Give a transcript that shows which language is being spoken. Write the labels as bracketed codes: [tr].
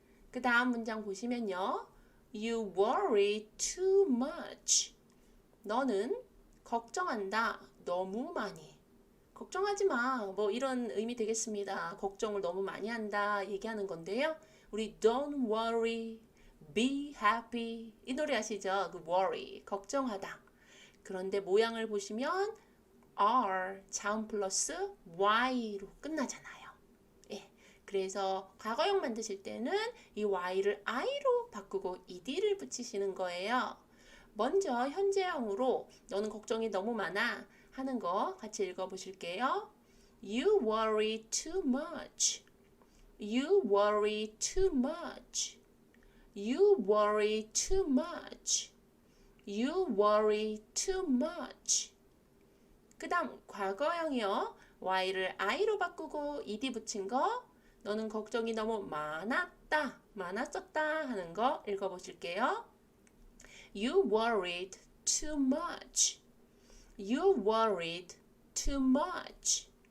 [ko] 그 다음 문장 보시면요. [en] You worry too much. [ko] 너는 걱정한다. 너무 많이. 걱정하지 마. 뭐 이런 의미 되겠습니다. 걱정을 너무 많이 한다 얘기하는 건데요. [en] 우리 don't worry, be happy. [ko] 이 노래 아시죠? 그 worry, 걱정하다. 그런데 모양을 보시면 are, 자음 플러스 y로 끝나잖아요. 그래서 과거형 만드실 때는 이 y를 i로 바꾸고 ed를 붙이시는 거예요. 먼저 현재형으로 너는 걱정이 너무 많아 하는 거 같이 읽어보실게요. [en] You worry too much. You worry too much. You worry too much. You worry too much. [ko] 그 다음 과거형이요. Y를 I로 바꾸고 ed 붙인 거, 너는 걱정이 너무 많았었다 하는 거 읽어보실게요. [en] You worried too much. You worried too much.